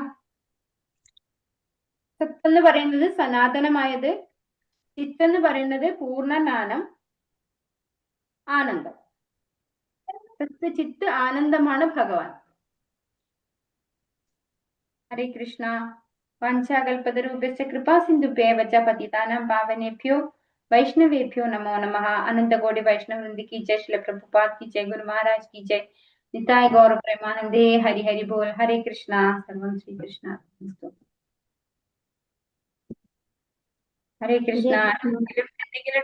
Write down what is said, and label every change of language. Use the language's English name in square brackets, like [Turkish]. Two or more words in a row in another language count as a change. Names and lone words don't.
[Malayalam] സത്ത് എന്ന് പറയുന്നത് സനാതനമായത്, ചിത്ത് എന്ന് പറയുന്നത് പൂർണ്ണജ്ഞാനം, ആനന്ദം. സത്ത് ചിത്ത് ആനന്ദമാണ് ഭഗവാൻ. [Sanskrit] ഹരേ കൃഷ്ണ. വാഞ്ചാകൽപതരൂപസ്യ കൃപാ സിന്ധുഭ്യൈവ ച പതിതാനാം പാവനേഭ്യോ वैष्णवेभ्यो नमो नमः। [Hindi] अनंत कोटि वैष्णव वृंद की जय, श्रील प्रभुपाद की जय, गुरु महाराज की जय, निताय गौर प्रेमानंदे, हरि हरि बोल, हरे कृष्णा, सर्वं श्री कृष्ण। हरे कृष्णा।